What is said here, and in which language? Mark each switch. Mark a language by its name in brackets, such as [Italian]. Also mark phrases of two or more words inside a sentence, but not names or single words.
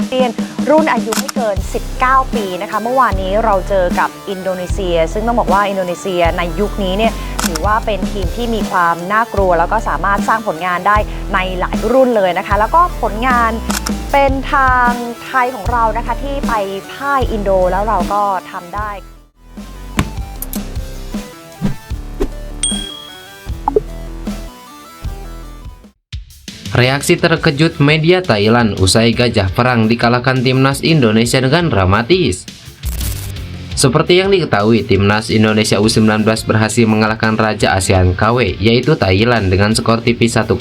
[Thai] เซียนรุ่นอายุไม่เกิน 19 ปีนะคะเมื่อวานนี้เราเจอกับอินโดนีเซียซึ่งต้องบอกว่าอินโดนีเซียในยุคนี้เนี่ยถือว่าเป็นทีมที่มีความน่ากลัวแล้วก็สามารถสร้างผลงานได้ในหลายรุ่นเลยนะคะแล้วก็ผลงานเป็นทางไทยของเรานะคะที่ไปพ่ายอินโดแล้วเราก็ทำได้ [Indonesian] Reaksi terkejut media Thailand usai Gajah Perang dikalahkan timnas Indonesia dengan dramatis. Seperti yang diketahui, timnas Indonesia U19 berhasil mengalahkan Raja ASEAN KW yaitu Thailand dengan skor tipis 1-0.